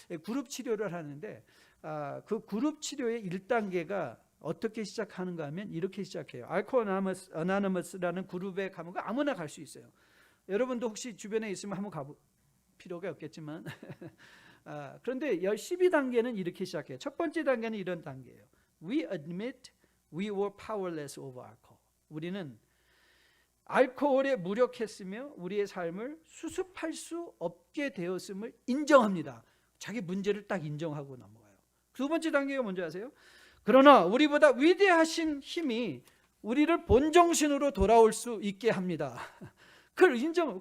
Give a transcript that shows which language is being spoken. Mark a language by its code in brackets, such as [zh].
[ko] 그룹 치료를 하는데, 그 그룹 치료의 1단계가 어떻게 시작하는가 하면 이렇게 시작해요. 알코올 애너니머스라는 그룹에 가면 아무나 갈 수 있어요. 여러분도 혹시 주변에 있으면 한번 가볼 필요가 없겠지만 그런데 12단계는 이렇게 시작해요. 첫 번째 단계는 이런 단계예요. [en] We admit we were powerless over alcohol. [ko] 우리는 알코올에 무력했으며 우리의 삶을 수습할 수 없게 되었음을 인정합니다. 자기 문제를 딱 인정하고 넘어가요. 두 번째 단계가 뭔지 아세요? 그러나 우리보다 위대하신 힘이 우리를 본정신으로 돌아올 수 있게 합니다. 그걸 인정.